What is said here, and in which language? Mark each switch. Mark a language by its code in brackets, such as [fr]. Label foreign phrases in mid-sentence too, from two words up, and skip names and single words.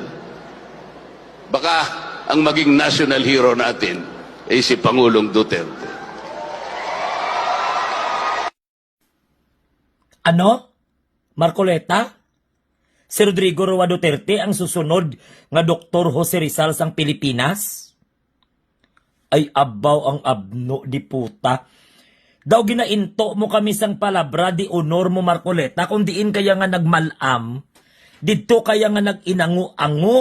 [tl] Baka ang maging national hero natin ay si Pangulong Duterte. Ano? Marcoleta? Si Rodrigo Roa Duterte ang susunod nga Dr. Jose Rizal sang Pilipinas? [hil] Ay abaw ang abno di puta. Daw ginainto mo kami sang [es] palabra di honor [hil] mo Marcoleta kung diin kaya nga nagmalam, dito kaya nga nag-inango-ango.